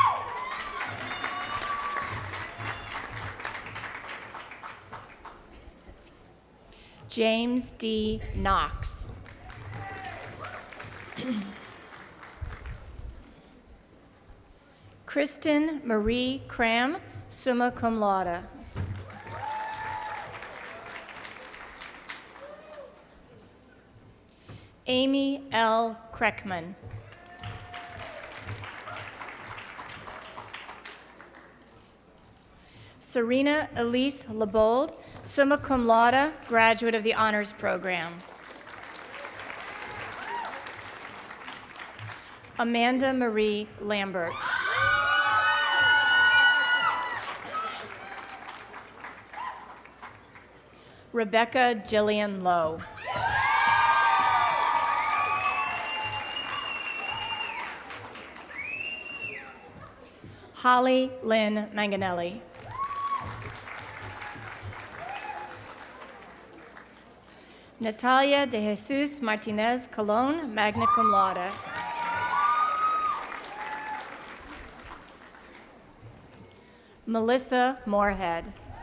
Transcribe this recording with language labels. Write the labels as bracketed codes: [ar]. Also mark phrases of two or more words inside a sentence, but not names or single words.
[en] James D. Knox. Kristen Marie Cram, [la] summa cum laude. [en] Amy L. Kreckman. Serena Elise Lebold, [la] summa cum laude, [en] graduate of the Honors Program. Amanda Marie Lambert. Rebecca Jillian Lowe. Holly Lynn Manganelli. Natalia de Jesus Martinez Colon, [la] magna cum laude. [en] Melissa Moorhead.